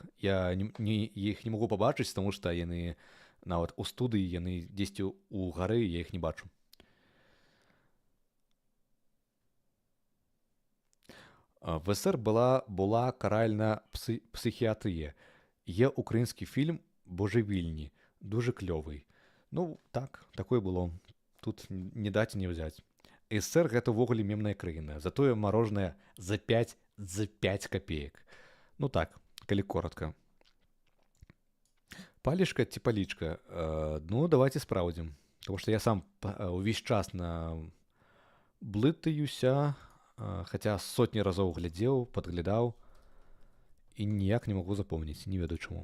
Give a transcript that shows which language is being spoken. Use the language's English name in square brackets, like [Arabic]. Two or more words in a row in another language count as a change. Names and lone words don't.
[Belarusian] Я іх не магу пабачыць, таму што яны нават у студыі, яны дзесьці ў гары, я іх не бачу. [Ukrainian] В СССР була каральна психіатрія. Є український фільм «Божевільні», дуже кльовий. [Belarusian] Ну, так, такое было. Тут не даць не ўзяць. СССР гэта ўвогуле мемная краіна, затое [Russian] мороженое за 5 копеек. [Belarusian] Ну так, калі коротко. Палічка ці палічка? Ну, давайте спраўдзім. Тому што я сам увесь час блытаюся, хаця сотні разоў глядзеў, падглядаў і ніяк не магу запомніць, не ведаю чаму.